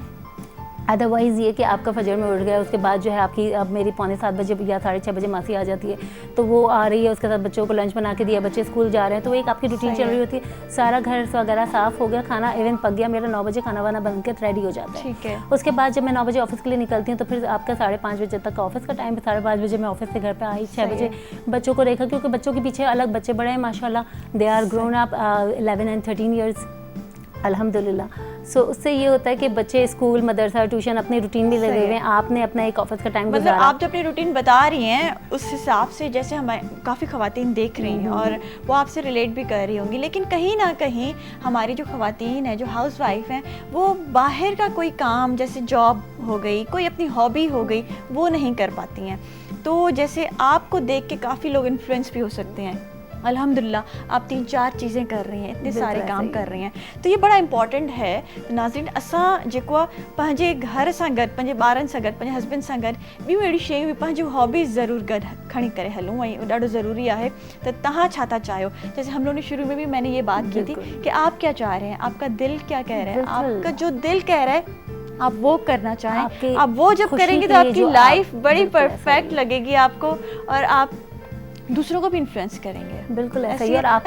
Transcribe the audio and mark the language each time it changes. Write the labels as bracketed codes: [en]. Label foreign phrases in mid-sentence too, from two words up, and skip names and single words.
[ur] اودر وائز یہ کہ آپ کا فجر میں اٹھ گیا، اس کے بعد جو ہے آپ کی اب میری 6:45 بجے یا 6:30 بجے ماسی آ جاتی ہے، تو وہ آ رہی ہے، اس کے ساتھ بچوں کو لنچ بنا کے دیا، بچے اسکول جا رہے ہیں، تو ایک آپ کی روٹین چل رہی ہوتی ہے. سارا گھر وغیرہ صاف ہو گیا، کھانا ایون پک گیا، میرا 9 بجے کھانا وانا بن کے ریڈی ہو جاتا ہے. ٹھیک ہے. اس کے بعد جب میں 9 بجے آفس کے لیے نکلتی ہوں تو پھر آپ کا 5:30 بجے تک کا آفس کا ٹائم ہے، 5:30 بجے میں آفس سے گھر پر آئی، 6 بجے بچوں کو دیکھا، کیونکہ بچوں کے پیچھے الگ بچے بڑے ہیں ماشاءاللہ, [en] they are grown up 11 and 13 years [ur] अल्हम्दुलिल्लाह। سو اس سے یہ ہوتا ہے کہ بچے اسکول، مدرسہ، ٹیوشن اپنے روٹین میں لگے ہوئے ہیں، آپ نے اپنا ایک آفس کا ٹائم مطلب آپ جو اپنی روٹین بتا رہی ہیں اس حساب سے جیسے ہمارے کافی خواتین دیکھ رہی ہیں اور وہ آپ سے ریلیٹ بھی کر رہی ہوں گی، لیکن کہیں نہ کہیں ہماری جو خواتین ہیں، جو [en] house wife [ur] ہیں، وہ باہر کا کوئی کام جیسے جاب ہو گئی، کوئی اپنی ہابی ہو گئی، وہ نہیں کر پاتی ہیں. تو جیسے آپ کو دیکھ کے کافی لوگ انفلوئنس بھی ہو سکتے ہیں. الحمدللہ آپ 3-4 چیزیں کر رہی ہیں، اتنے سارے کام کر رہی ہیں، تو یہ بڑا امپورٹنٹ ہے. [sd] नाज़रीन, असां जेको पंहिंजे घर सां गॾु, पंहिंजे ॿारनि सां गॾु, पंहिंजे हस्बैंड सां गॾु ॿियूं अहिड़ी शयूं बि पंहिंजूं हॉबीज़ ज़रूरु गॾु खणी करे हलूं, ऐं ॾाढो ज़रूरी आहे। त तव्हां छा था चाहियो? [ur] جیسے ہم لوگوں نے شروع میں بھی میں نے یہ بات کی تھی کہ آپ کیا چاہ رہے ہیں، آپ کا دل کیا کہہ رہا ہے، آپ کا جو دل کہہ رہا ہے آپ وہ کرنا چاہیں، آپ وہ جب کریں گے تو آپ کی لائف بڑی پرفیکٹ لگے گی آپ کو، اور آپ دوسروں کو بھی انفلوئنس کریں گے. بالکل ایسا ہی۔ اور آپ کو